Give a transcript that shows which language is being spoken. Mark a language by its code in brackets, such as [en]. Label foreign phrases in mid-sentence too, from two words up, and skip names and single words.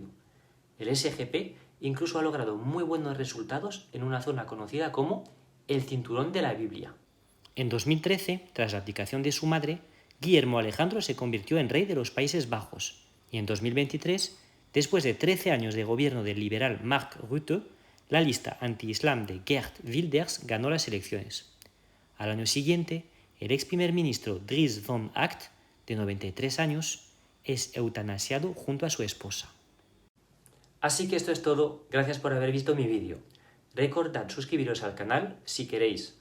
[es] El SGP incluso ha logrado muy buenos resultados en una zona conocida como el Cinturón de la Biblia. En 2013, tras la abdicación de su madre, Guillermo Alejandro se convirtió en rey de los Países Bajos, y en 2023, después de 13 años de gobierno del liberal Mark Rutte, la lista anti-islam de Geert Wilders ganó las elecciones. Al año siguiente, el ex primer ministro Dries Van Acht, de 93 años, es eutanasiado junto a su esposa. Así que esto es todo, gracias por haber visto mi vídeo. Recordad suscribiros al canal si queréis.